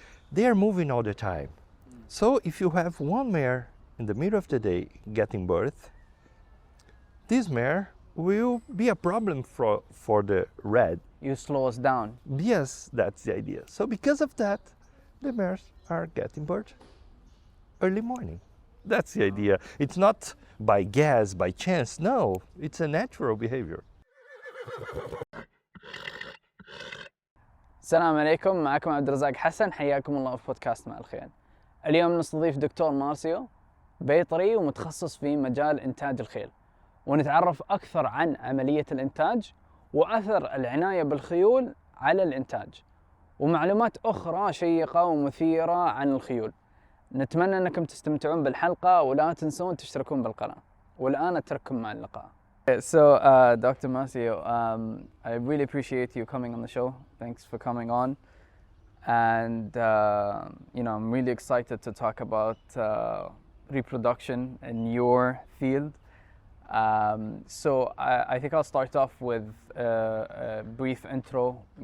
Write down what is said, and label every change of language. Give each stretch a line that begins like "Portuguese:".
English: They are moving all the time. So if you have one mare in the middle of the day getting birth, this mare will be a problem for the red. You slow us down. Yes, that's the idea. So because of that, the mares are getting birth early morning. That's the idea. It's not by guess, by chance. No, it's a natural behavior.
Arabic: السلام عليكم، معكم عبد الرزاق حسن، حياكم الله في بودكاست مع الخيل. اليوم نستضيف دكتور مارسيو، بيطري ومتخصص في مجال إنتاج الخيل، ونتعرف أكثر عن عملية الإنتاج وأثر العناية بالخيول على الإنتاج، ومعلومات أخرى شيقة ومثيرة عن الخيول. نتمنى أنكم تستمتعون بالحلقة ولا تنسون تشتركون بالقناة، والآن أترككم مع اللقاء.
English: So, Dr. Marcio, I really appreciate you coming on the show. Thanks for coming on. And, I'm really excited to talk about reproduction in your field. So I think I'll start off with a brief intro.